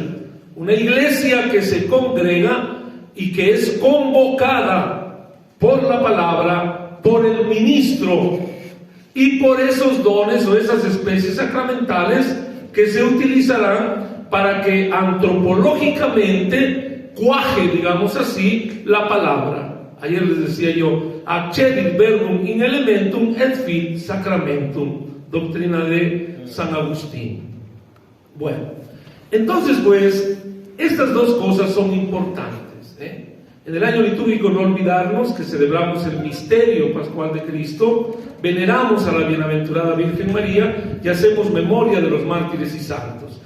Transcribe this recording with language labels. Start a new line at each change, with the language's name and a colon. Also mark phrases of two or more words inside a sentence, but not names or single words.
Spanish: Una iglesia que se congrega y que es convocada por la palabra, por el ministro y por esos dones o esas especies sacramentales que se utilizarán para que antropológicamente cuaje, digamos así, la palabra. Ayer les decía yo,
Latin: accedit verbum in elementum et fit sacramentum,
Spanish: doctrina de San Agustín. Bueno, entonces pues, estas dos cosas son importantes, En el año litúrgico no olvidarnos que celebramos el misterio pascual de Cristo, veneramos a la bienaventurada Virgen María y hacemos memoria de los mártires y santos.